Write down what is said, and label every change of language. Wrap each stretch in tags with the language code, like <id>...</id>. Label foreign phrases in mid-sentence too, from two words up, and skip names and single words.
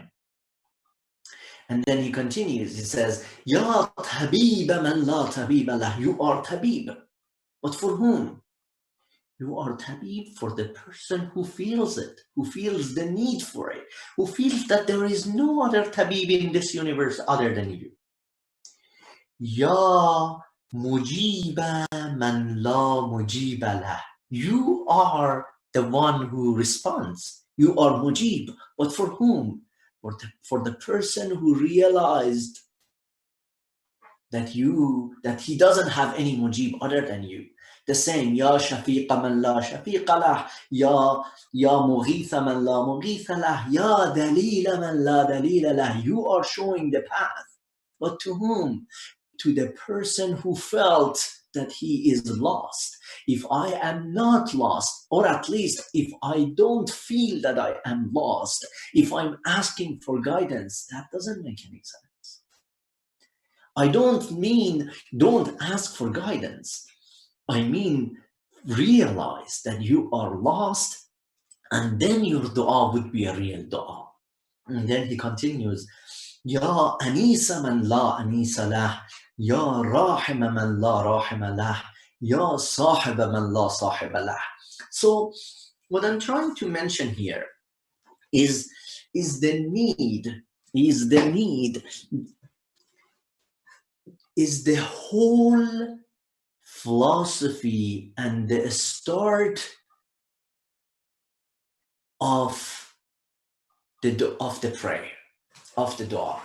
<en>And then he continues, he says,</en> <ar>يا طبيب من لا طبيب له.</ar> <en>You are Tabib. But for whom? You are Tabib for the person who feels it, who feels the need for it, who feels that there is no other Tabib in this universe other than you.</en> <ar>يا مجيب من لا مجيب له.</ar> <en>You are the one who responds. You are Mujib. But for whom? For the person who realized that he doesn't have any Mujib other than you. The same,</en> <ar>يا شفيق من لا شفيق له، يا مغيث من لا مغيث له، يا دليل من لا دليل له.</ar> <en>You are showing the path. But to whom? To the person who felt that he is lost. If I am not lost, or at least if I don't feel that I am lost, if I'm asking for guidance, that doesn't make any sense. I don't mean don't ask for guidance. I mean, realize that you are lost, and then your dua would be a real dua. And then he continues,</en> <ar>يا أنيس من لا أنيس له، يا رحيم من لا رحيم له، يا صاحب من لا صاحب له.</ar> <en>So what I'm trying to mention here is the whole philosophy and the start of the prayer, of the dua.</en>